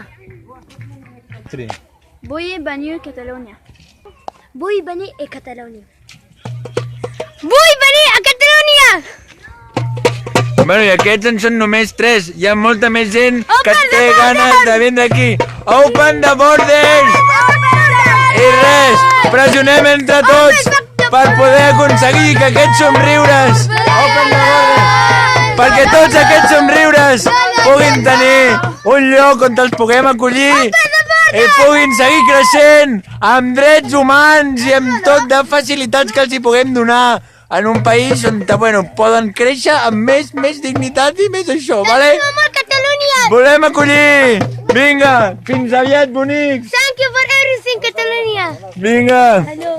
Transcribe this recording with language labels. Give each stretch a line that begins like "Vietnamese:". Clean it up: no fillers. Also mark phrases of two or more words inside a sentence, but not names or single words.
Catalan: Sí. Vull venir a Catalunya. Vull venir a Catalunya. Vull venir a Catalunya! Bueno, i aquests en són només 3. Hi ha molta més gent que
English: Open
Catalan: té
English: the
Catalan: ganes
English: borders!
Catalan: de vindre aquí.
English: Open the borders!
Catalan: I res, pressionem entre tots per poder aconseguir que aquests somriures,
English: open the borders,
Catalan: perquè tots aquests somriures puguin tenir un lloc on els puguem acollir i puguin seguir creixent amb drets humans i amb tot de facilitats que els hi puguem donar en un país on, bueno, poden créixer amb més dignitat i més això, vale? Catalunya! Volem acollir! Vinga, fins aviat, bonics!
English: Thank you for everything, Catalunya!
Catalan: Vinga!